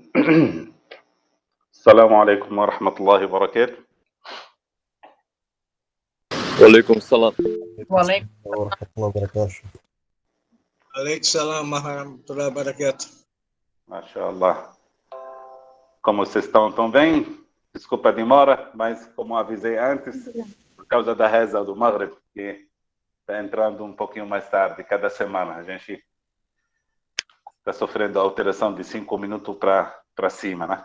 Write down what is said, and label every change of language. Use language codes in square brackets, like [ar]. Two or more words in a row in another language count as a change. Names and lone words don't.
[ar] السلام عليكم ورحمة الله وبركاته. وعليكم السلام. وعليكم ورحمة الله وبركاته. وعليكم السلام ورحمة الله وبركاته. [pt] Mashallah. Como vocês estão? Tão bem? Desculpa a demora, mas como avisei antes, por causa da reza do Maghrib, que está entrando um pouquinho mais tarde, cada semana. A gente está sofrendo a alteração de 5 minutos para cima, né?